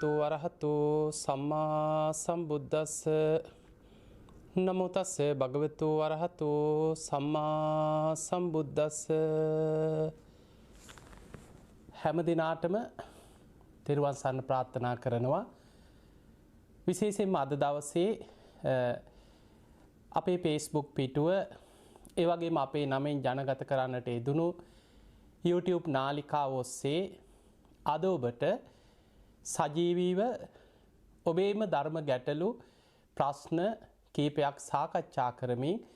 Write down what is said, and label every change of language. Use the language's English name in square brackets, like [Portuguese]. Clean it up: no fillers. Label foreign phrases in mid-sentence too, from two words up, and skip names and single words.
[Pali] අරහතෝ සම්මා සම්බුද්දස්ස නමෝ තස්ස භගවතු අරහතෝ සම්මා සම්බුද්දස්ස. [Sinhala] හැම දිනාටම තෙරුවන් සරණ ප්‍රාර්ථනා කරනවා. විශේෂයෙන්ම අද දවසේ අපේ Facebook පිටුව ඒ වගේම අපේ නමෙන් ජනගත කරන්නට යෙදුණු YouTube නාලිකාව ඔස්සේ අද ඔබට සජීවීව ඔබේම ධර්ම ගැටලු ප්‍රශ්න කීපයක් සාකච්ඡා කරමින්